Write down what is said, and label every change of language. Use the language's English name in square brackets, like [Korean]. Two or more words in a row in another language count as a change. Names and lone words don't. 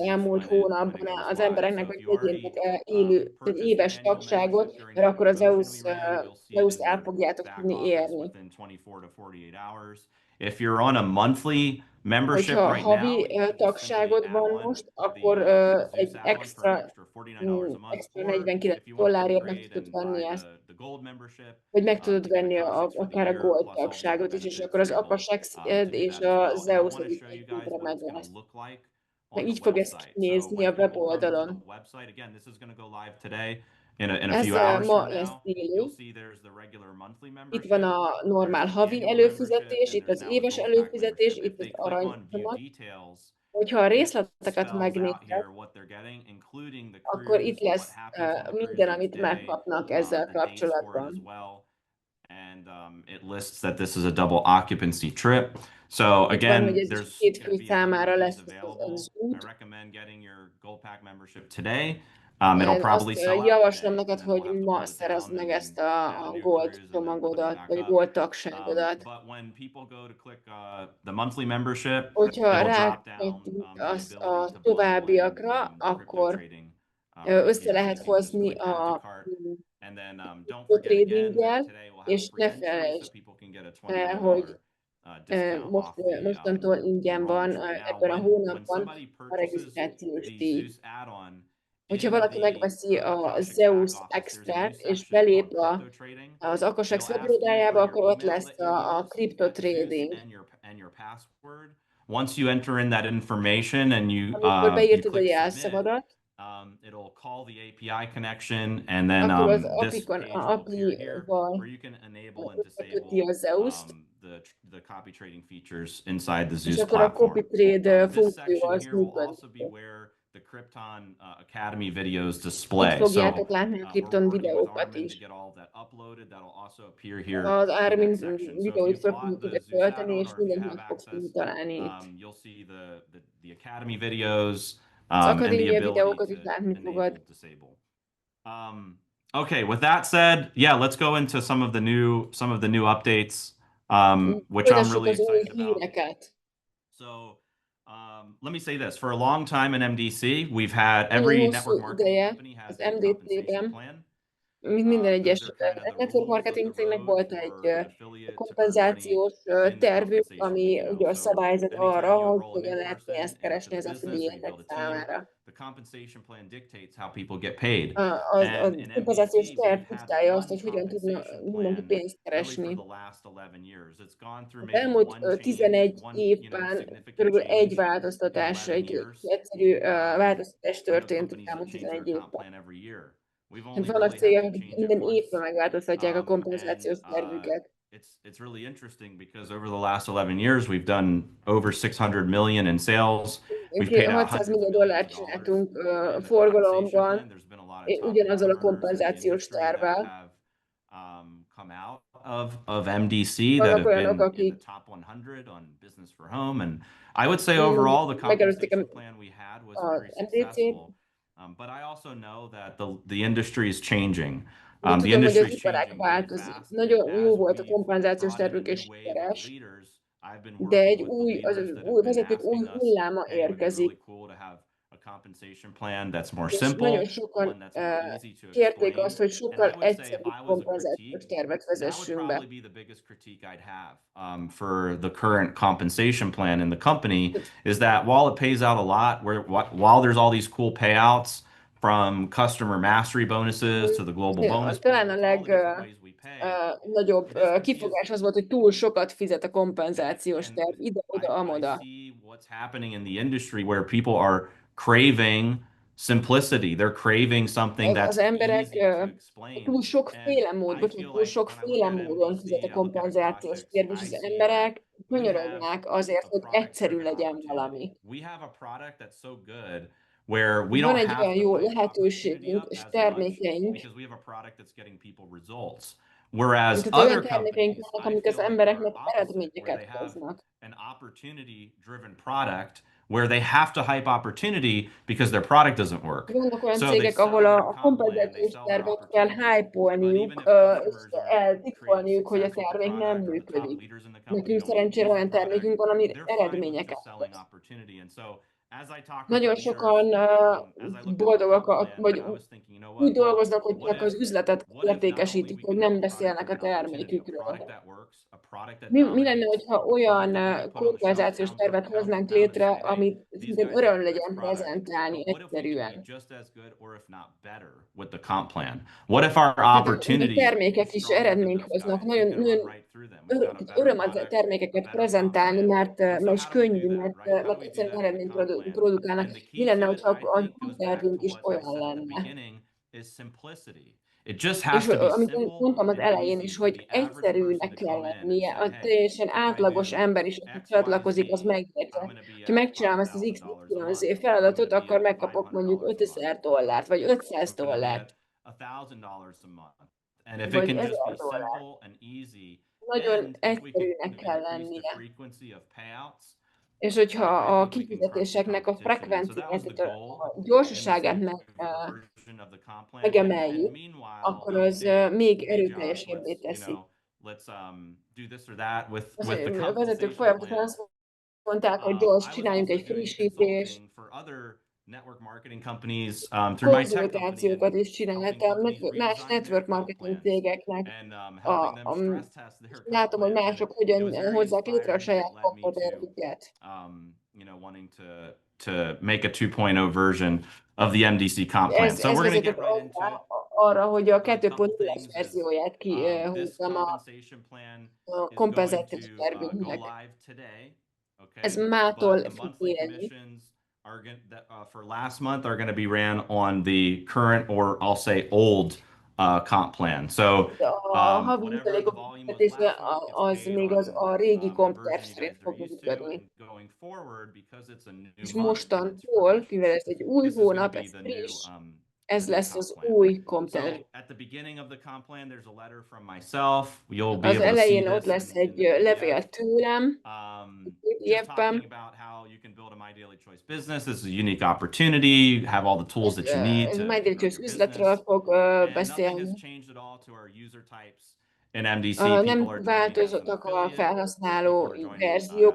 [Hungarian] Zeus elmúlt [English] when it [Hungarian] hónapban [English] goes [Hungarian] az [English] live. [Hungarian] embereknek, [English] So [Hungarian] hogy [English] if you [Hungarian] vegyétek [English] already [Hungarian] élő, tehát [English] purchased [Hungarian] éves [English] an annual [Hungarian] tagságot, [English] membership during [Hungarian] mert [English] the [Hungarian] akkor az [English] promotion [Hungarian] Zeus, [English] we ran, you'll see it [Hungarian] Zeus-t [English] in [Hungarian] el [English] your [Hungarian] fogjátok [English] back [Hungarian] tudni [English] office [Hungarian] érni. [English] within 24 to 48 hours. If you're on a monthly membership [Hungarian] Hogyha [English] right now, [Hungarian] havi [English] you can just simply [Hungarian] tagságod [English] add [Hungarian] van [English] on [Hungarian] most, [English] the [Hungarian] akkor [English] Zeus [Hungarian] egy [English] add-on for an extra, extra $49 a month. [Hungarian] extra [English] Or [Hungarian] 49 [English] if you want to [Hungarian] dollárért meg [English] upgrade [Hungarian] tudod [English] and [Hungarian] venni [English] buy [Hungarian] ezt, [English] the gold membership [Hungarian] vagy meg tudod [English] to get [Hungarian] venni [English] Akashics for the [Hungarian] akár a [English] year [Hungarian] Gold [English] plus all the other [Hungarian] tagságot is, és [English] benefits, [Hungarian] akkor az [English] you're able [Hungarian] Akashex [English] to do [Hungarian] és [English] that as [Hungarian] a [English] well. And I [Hungarian] Zeus [English] want to [Hungarian] egy [English] show you guys [Hungarian] szintre [English] what [Hungarian] megy [English] it's going [Hungarian] lesz. [English] to look like [Hungarian] Meg [English] on the [Hungarian] így fog ez [English] website. So [Hungarian] kinézni [English] when [Hungarian] a [English] people come to the [Hungarian] weboldalon. [English] website, again, this is going to go live today in a [Hungarian] Ez [English] few hours [Hungarian] ma [English] from [Hungarian] lesz [English] now. [Hungarian] élő. [English] You'll see there's the regular monthly [Hungarian] Itt van [English] membership, [Hungarian] a [English] there's [Hungarian] normál [English] the [Hungarian] havi [English] annual membership, [Hungarian] előfizetés, [English] and [Hungarian] itt [English] there's [Hungarian] az [English] now the [Hungarian] éves [English] gold pack [Hungarian] előfizetés, [English] membership. If [Hungarian] itt az [English] they click on view [Hungarian] aranycsomag. [English] details, [Hungarian] Hogyha a [English] it [Hungarian] részleteket [English] spells out [Hungarian] megnézed, [English] here what they're getting, including the [Hungarian] akkor itt [English] cruise, what [Hungarian] lesz [English] happens on the cruise [Hungarian] minden, [English] each [Hungarian] amit [English] day, [Hungarian] megkapnak ezzel [English] the dates for it as [Hungarian] kapcsolatban. [English] well. And it lists that this is a double occupancy trip. So [Hungarian] Itt van, hogy [English] again, [Hungarian] ez is [English] there's [Hungarian] két [English] going [Hungarian] fő [English] to be 100 [Hungarian] számára [English] of these [Hungarian] lesz az [English] available. I [Hungarian] út. [English] recommend getting your gold pack membership today. It'll [Hungarian] Én [English] probably [Hungarian] azt [English] sell out [Hungarian] javaslom [English] today, [Hungarian] neked, [English] and then we'll [Hungarian] hogy [English] have to [Hungarian] ma [English] pull it [Hungarian] szerezd [English] down [Hungarian] meg [English] and [Hungarian] ezt [English] then add a [Hungarian] a [English] new [Hungarian] Gold [English] cruise and then put it [Hungarian] csomagodat, [English] back [Hungarian] vagy [English] up. [Hungarian] Gold tagságodat. [English] But when people go to click the monthly membership, [Hungarian] Hogyha [English] it'll drop down [Hungarian] rákattint [English] the [Hungarian] az [English] ability [Hungarian] a [English] to bundle in [Hungarian] továbbiakra, [English] crypto [Hungarian] akkor [English] trading [Hungarian] össze [English] here. So [Hungarian] lehet [English] you can just [Hungarian] hozni [English] click add to [Hungarian] a [English] cart. And then don't [Hungarian] crypto [English] forget again that [Hungarian] tradinggel, [English] today we'll have a [Hungarian] és [English] free [Hungarian] ne [English] entry so [Hungarian] felejtsd [English] people can get a [Hungarian] el, [English] $29 [Hungarian] hogy [English] discount [Hungarian] most, [English] off the [Hungarian] mostantól ingyen van [English] enrollment fee. Now, [Hungarian] ebben a [English] when [Hungarian] hónapban [English] somebody [Hungarian] a [English] purchases [Hungarian] regisztrációs [English] the [Hungarian] díj. [English] Zeus add-on [Hungarian] Hogyha [English] in [Hungarian] valaki [English] the [Hungarian] megveszi a [English] Akashics [Hungarian] Zeus [English] back office, there's a new [Hungarian] Extrát, és [English] section [Hungarian] belép [English] called crypto trading. [Hungarian] az Akashex [English] It'll ask you for [Hungarian] webirodájába, [English] your [Hungarian] akkor ott [English] email [Hungarian] lesz [English] that you'll [Hungarian] a [English] use [Hungarian] Crypto [English] at Zeus [Hungarian] Trading. [English] and your password. Once you enter in that information and [Hungarian] Amikor [English] you [Hungarian] beírtad a [English] click submit, [Hungarian] jelszavadat, [English] it'll call the API connection, and then [Hungarian] akkor az [English] this [Hungarian] apikon, [English] page [Hungarian] a [English] will appear here [Hungarian] API-val [English] where you can enable and [Hungarian] köti [English] disable [Hungarian] a Zeus-t, [English] the copy trading features inside the [Hungarian] és [English] Zeus [Hungarian] akkor a [English] platform. copy trade This [Hungarian] funkció [English] section [Hungarian] az [English] here will also [Hungarian] működik. [English] be where the Krypton Academy videos [Hungarian] Itt [English] display. So [Hungarian] fogjátok látni a [English] we're [Hungarian] Krypton [English] working with [Hungarian] videókat [English] Armin to [Hungarian] is. [English] get all of that uploaded. That'll also appear here [Hungarian] Az [English] in that [Hungarian] Armin [English] section. So if [Hungarian] videóit [English] you [Hungarian] fel [English] bought [Hungarian] fogjuk [English] the [Hungarian] ide [English] Zeus [Hungarian] tölteni, [English] add-on [Hungarian] és [English] or if you [Hungarian] mindent [English] have [Hungarian] meg fogsz [English] access, [Hungarian] tudni találni itt. [English] you'll see the Academy videos [Hungarian] Az [English] and the [Hungarian] akadémia [English] ability [Hungarian] videókat is [English] to [Hungarian] látni fogod. [English] enable, disable. Okay, with that said, yeah, let's go into some of the new updates, which I'm [Hungarian] Folytassuk [English] really [Hungarian] az új [English] excited about. [Hungarian] híreket. [English] So, let me say this: for a long time in MDC, we've had [Hungarian] Nagyon [English] every [Hungarian] hosszú [English] network marketing [Hungarian] ideje [English] company has [Hungarian] az [English] a compensation [Hungarian] MDT-ben, [English] plan. [Hungarian] mint minden egyes [English] Those are kind of the [Hungarian] network [English] rules of [Hungarian] marketing [English] the [Hungarian] cégnek [English] road [Hungarian] volt egy [English] for an affiliate to earn money [Hungarian] kompenzációs [English] in the [Hungarian] tervük, [English] compensation, [Hungarian] ami ugye a [English] So [Hungarian] szabályzat [English] anytime [Hungarian] arra, [English] you [Hungarian] hogy [English] enroll a [Hungarian] hogyan [English] new [Hungarian] lehet [English] person [Hungarian] pénzt [English] into [Hungarian] keresni [English] the [Hungarian] az [English] business or you [Hungarian] affiliate [English] build a team, [Hungarian] számára. [English] the compensation plan dictates how people get paid. [Hungarian] A [English] And in [Hungarian] kompenzációs [English] MDC, [Hungarian] terv [English] we've had [Hungarian] diktálja azt, [English] one [Hungarian] hogy hogyan tudna [English] compensation [Hungarian] mindenki [English] plan [Hungarian] pénzt [English] really for [Hungarian] keresni. [English] the last 11 years. It's gone through [Hungarian] Az [English] maybe [Hungarian] elmúlt [English] one change, [Hungarian] 11 [English] one [Hungarian] évben [English] significant [Hungarian] körülbelül egy [English] change in [Hungarian] változtatás, [English] 11 [Hungarian] egy [English] years. [Hungarian] egyszerű változtatás [English] I know [Hungarian] történt az [English] companies that [Hungarian] elmúlt [English] change their [Hungarian] 11 [English] comp [Hungarian] évben. [English] plan every year. We've [Hungarian] Hát [English] only [Hungarian] vannak [English] really had [Hungarian] cégek, [English] to [Hungarian] akik [English] change it [Hungarian] minden [English] once. [Hungarian] évben megváltoztatják a [English] And [Hungarian] kompenzációs tervüket. [English] it's really interesting because over the last 11 years, we've done over 600 million in sales. We've paid out [Hungarian] 600 [English] hundreds of [Hungarian] millió [English] millions [Hungarian] dollárt [English] of dollars [Hungarian] csináltunk [English] in the compensation [Hungarian] forgalomban, [English] plan. There's been a lot of top [Hungarian] ugyanazzal a [English] performers in the [Hungarian] kompenzációs [English] industry that [Hungarian] tervvel. [English] have come out of MDC that [Hungarian] Vannak [English] have [Hungarian] olyanok, [English] been in the [Hungarian] akik [English] top 100 on business for home. And I would say overall, the [Hungarian] megelőzték [English] compensation plan we had was [Hungarian] az [English] very [Hungarian] MDC-t. [English] successful. But I also know that the industry is changing. [Hungarian] De [English] The [Hungarian] tudom, hogy [English] industry [Hungarian] az [English] is [Hungarian] iparág [English] changing really [Hungarian] változik. [English] fast. [Hungarian] Nagyon [English] And [Hungarian] jó [English] as [Hungarian] volt a [English] we've [Hungarian] kompenzációs [English] brought in a [Hungarian] tervük és [English] new wave of [Hungarian] sikeres, [English] leaders, I've been [Hungarian] de egy [English] working with the [Hungarian] új, [English] leaders that have [Hungarian] új [English] been [Hungarian] vezetők új [English] asking us, [Hungarian] hulláma [English] hey, would it be really [Hungarian] érkezik, [English] cool to have a compensation plan that's more [Hungarian] és nagyon [English] simple, [Hungarian] sokan [English] one that's more easy to [Hungarian] kérték [English] explain? [Hungarian] azt, hogy [English] And [Hungarian] sokkal [English] I would say if [Hungarian] egyszerűbb [English] I was a [Hungarian] kompenzációs [English] critique, [Hungarian] tervet [English] that would [Hungarian] vezessünk [English] probably be. be the biggest critique I'd have for the current compensation plan in the company is that while it pays out a lot, while there's all these cool payouts from customer mastery bonuses to the global bonus [Hungarian] Talán a [English] pool, to all the different ways we [Hungarian] nagyobb [English] this is [Hungarian] kifogás az volt, hogy túl sokat fizet a kompenzációs [English] and [Hungarian] terv ide-oda, [English] I [Hungarian] amoda. [English] see what's happening in the industry where people are craving simplicity. They're craving something [Hungarian] Az [English] that's [Hungarian] emberek [English] easy to explain. [Hungarian] túl [English] And [Hungarian] sokféle mód, [English] I [Hungarian] bocsánat, [English] feel [Hungarian] túl [English] like when I look [Hungarian] sokféle [English] at [Hungarian] módon fizet a [English] MDC, I look at [Hungarian] kompenzációs [English] Aquatics, [Hungarian] terv, és [English] I [Hungarian] az [English] see that [Hungarian] emberek [English] we have [Hungarian] könyörögnek azért, [English] a [Hungarian] hogy [English] product driven [Hungarian] egyszerű legyen [English] opportunity. [Hungarian] valami. [English] We have a product that's so good where we [Hungarian] Hogy van [English] don't [Hungarian] egy [English] have [Hungarian] olyan [English] to [Hungarian] jó [English] hype opportunity [Hungarian] lehetőségünk [English] up [Hungarian] és [English] as much [Hungarian] termékeink, [English] because we have a product that's getting people results. Whereas [Hungarian] tehát olyan [English] other [Hungarian] termékeink [English] companies, [Hungarian] vannak, [English] I [Hungarian] amik az [English] feel like are [Hungarian] embereknek [English] opposite, where they [Hungarian] eredményeket [English] have [Hungarian] hoznak. [English] an opportunity driven product where they have to hype opportunity because their product doesn't work. [Hungarian] Vannak olyan [English] So they [Hungarian] cégek, ahol [English] sell their [Hungarian] a [English] comp plan, they [Hungarian] kompenzációs [English] sell their [Hungarian] tervet kell [English] opportunity. But even [Hungarian] hype-olniuk, [English] if [Hungarian] és [English] customers are creating [Hungarian] eltitkolniuk, hogy a [English] success with the [Hungarian] termék nem [English] product or the top [Hungarian] működik. [English] leaders in the company [Hungarian] Nekünk [English] don't want to [Hungarian] szerencsére [English] use the [Hungarian] olyan [English] product, [Hungarian] termékünk van, ami [English] they're fine with [Hungarian] eredményeket [English] just selling [Hungarian] hoz. [English] opportunity. And so as I talk with the [Hungarian] Nagyon [English] leaders, [Hungarian] sokan [English] as I looked at the [Hungarian] boldogak, [English] comp plan, [Hungarian] vagy [English] I was thinking, you know [Hungarian] úgy [English] what? Well, [Hungarian] dolgoznak, hogy csak az üzletet [English] what if not only [Hungarian] értékesítik, [English] we [Hungarian] hogy [English] could have [Hungarian] nem [English] a product [Hungarian] beszélnek a [English] driven opportunity, a product [Hungarian] termékükről. [English] that works, a product that [Hungarian] Mi lenne, [English] validates, [Hungarian] hogyha [English] a product [Hungarian] olyan [English] that we could put on the shelf [Hungarian] kompenzációs tervet [English] pound for [Hungarian] hoznánk [English] pound and [Hungarian] létre, [English] say, hey, [Hungarian] amit [English] these [Hungarian] szintén [English] guys have [Hungarian] öröm [English] the next [Hungarian] legyen [English] product. [Hungarian] prezentálni [English] But what if we could be [Hungarian] egyszerűen. [English] just as good or if not better with the comp plan? What if our [Hungarian] Tehát a [English] opportunity is [Hungarian] termékek is [English] stronger than [Hungarian] eredményt [English] those [Hungarian] hoznak. [English] guys? We [Hungarian] Nagyon, [English] could run [Hungarian] nagyon [English] right through them. We've got a better [Hungarian] öröm a [English] product, a [Hungarian] termékeket [English] better comp [Hungarian] prezentálni, [English] plan. [Hungarian] mert, [English] And so [Hungarian] mert is [English] how do we do [Hungarian] könnyű, [English] that, right? How do [Hungarian] mert [English] we do [Hungarian] egyszerűen [English] that in the [Hungarian] eredményt [English] comp plan? [Hungarian] produkálnak. [English] And the [Hungarian] Mi [English] key [Hungarian] lenne, [English] to it, [Hungarian] hogyha [English] I [Hungarian] a [English] think, [Hungarian] mi [English] goes back [Hungarian] tervünk [English] to [Hungarian] is [English] what I [Hungarian] olyan [English] said at the [Hungarian] lenne? [English] beginning, is simplicity. It just [Hungarian] És [English] has to be [Hungarian] amit én [English] simple [Hungarian] mondtam az [English] and [Hungarian] elején [English] easy [Hungarian] is, [English] for [Hungarian] hogy [English] the average person [Hungarian] egyszerűnek [English] to [Hungarian] kell [English] come in and [Hungarian] lennie. [English] say, [Hungarian] A [English] hey, [Hungarian] teljesen [English] if I [Hungarian] átlagos [English] do [Hungarian] ember is, aki [English] XYZ, [Hungarian] csatlakozik, az [English] I'm [Hungarian] megértse. [English] going to be [Hungarian] Ha [English] at [Hungarian] megcsinálom ezt az [English] $5,000 a month. [Hungarian] XY [English] I'm going to [Hungarian] feladatot, [English] be [Hungarian] akkor [English] at [Hungarian] megkapok mondjuk [English] $500 a month, [Hungarian] $5000 vagy [English] right? I'm going to be [Hungarian] $500, [English] at $1,000 a month. And if it [Hungarian] vagy [English] can just be [Hungarian] $1000. [English] simple and easy, [Hungarian] Nagyon [English] and if we can [Hungarian] egyszerűnek kell [English] increase the [Hungarian] lennie. [English] frequency of payouts, [Hungarian] És hogyha [English] I [Hungarian] a [English] think we can crush the [Hungarian] kifizetéseknek a [English] competition. And so that was [Hungarian] frekvenciáját, [English] the [Hungarian] tehát [English] goal [Hungarian] a [English] in this [Hungarian] gyorsaságát [English] new version of the comp plan. And [Hungarian] megemeljük, [English] meanwhile, [Hungarian] akkor [English] don't [Hungarian] az [English] say, [Hungarian] még [English] hey Josh, [Hungarian] erőteljesebbé teszi. [English] let's do this or that [Hungarian] Az, [English] with the [Hungarian] hogy a vezetők [English] compensation [Hungarian] folyamatosan [English] plan. [Hungarian] azt mondták, hogy gyors, [English] I was [Hungarian] csináljunk [English] also [Hungarian] egy [English] doing [Hungarian] frissítést, [English] consulting for other network marketing companies through my tech company and [Hungarian] konzultációkat is [English] helping [Hungarian] csináltam [English] companies [Hungarian] más [English] redesign their [Hungarian] network [English] comp [Hungarian] marketing [English] plans [Hungarian] cégeknek, [English] and [Hungarian] a, [English] helping them [Hungarian] a, [English] stress test [Hungarian] és [English] their comp [Hungarian] látom, hogy [English] plans. And [Hungarian] mások [English] it [Hungarian] hogyan [English] was very [Hungarian] hozzák létre a [English] inspiring, and it [Hungarian] saját [English] led me [Hungarian] kompotervüket. [English] wanting to make a 2.0 version of the MDC comp plan. So [Hungarian] Ez [English] we're going to [Hungarian] vezetett [English] get right into it. [Hungarian] arra, hogy a [English] A couple [Hungarian] 2.0-as [English] things is [Hungarian] verzióját [English] this [Hungarian] kihúzzam [English] compensation plan [Hungarian] a [English] is going [Hungarian] kompenzációs [English] to go [Hungarian] tervünknek. [English] live today. [Hungarian] Ez [English] Okay, [Hungarian] mától [English] but the [Hungarian] fog [English] monthly [Hungarian] élni. [English] commissions are going for last month are going to be ran on the current, or I'll say old, comp plan. So [Hungarian] A havi [English] whatever the [Hungarian] jutalékok [English] volume was [Hungarian] fizetése [English] last month gets [Hungarian] az [English] paid [Hungarian] még az [English] on [Hungarian] a régi [English] the [Hungarian] kompterv [English] version you [Hungarian] szerint [English] guys are [Hungarian] fog [English] used to, [Hungarian] működni. [English] and going forward, because it's a new [Hungarian] És [English] month and it's [Hungarian] mostantól, [English] fresh, [Hungarian] mivel ez egy új [English] this is going to [Hungarian] hónap, [English] be [Hungarian] ez friss, ez [English] the new [Hungarian] lesz [English] comp [Hungarian] az [English] plan. [Hungarian] új kompterv. [English] So at the beginning of the comp plan, there's a letter from myself. You'll be [Hungarian] Az [English] able to see [Hungarian] elején ott [English] this [Hungarian] lesz [English] in [Hungarian] egy [English] the PDF. [Hungarian] levél tőlem, [English] Just talking [Hungarian] PDF-ben. [English] about how you can build a My Daily Choice business. This is a unique opportunity. Have all the tools that you need [Hungarian] Ez [English] to [Hungarian] Mind [English] grow [Hungarian] Choice [English] your [Hungarian] üzletről [English] business. [Hungarian] fog [English] And nothing has [Hungarian] beszélni. [English] changed at all to our user types in MDC. [Hungarian] Nem [English] People are joining as an [Hungarian] változottak a [English] affiliate. [Hungarian] felhasználó [English] People are joining [Hungarian] verziók,